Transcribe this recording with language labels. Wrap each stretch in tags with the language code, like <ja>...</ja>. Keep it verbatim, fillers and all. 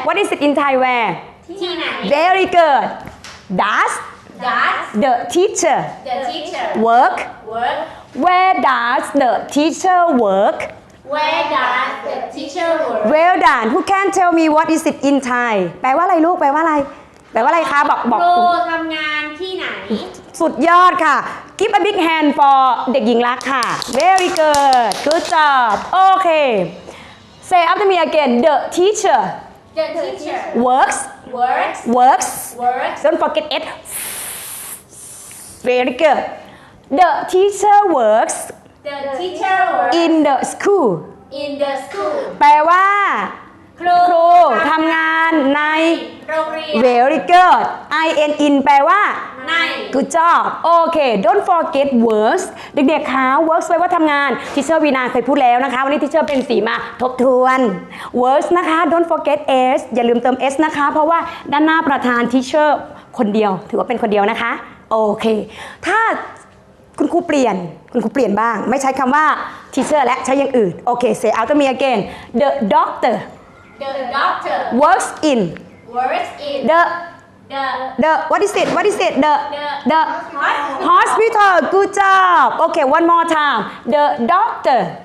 <en>What is it in Thai where?</en> <th>ที่ไหน</th> <en>Very good. Does does the teacher the teacher work? work Where does the teacher work? where does the teacher work Well done. Who can tell me what is it in Thai?</en> <th>แปลว่าอะไรลูก แปลว่าอะไร แปลว่าอะไรคะบอกบอ ครู ก ทำงานที่ไหน สุดยอดค่ะ</th> <en>Give a big hand for เด็กหญิงรักค่ะ Very good Good job โอเค Say after me again the teacher the teacher works works works works don't forget it Very good the teacher works the teacher works in the school in the school</en> <th>แปลว่า ครู ครูทำงานใน โรงเรียน</th> <en>Very good I N in</en> <th>แปลว่า ใน</th> <en>Good job</en> <th>โอเค</th> <en>Don't forget works</en> <th>เด็กๆคะ works แปลว่าทำงาน ทีเชอร์วีนาเคยพูดแล้วนะคะ วันนี้ทีเชอร์เป็นสีมาทบทวน works นะคะ</th> <en>Don't forget s</en> <th>อย่าลืมเติม s นะคะ เพราะว่าด้านหน้าประธานทีเชอร์คนเดียว ถือว่าเป็นคนเดียวนะคะ โอเค ถ้าคุณครูเปลี่ยน คุณครูเปลี่ยนบ้าง ไม่ใช้คำว่า teacher และใช้อย่างอื่น โอเค</th> <en>say after me again the doctor the doctor works in works in the the the what is it what is it the The- the hospital hospital good job okay one more time the doctor</en>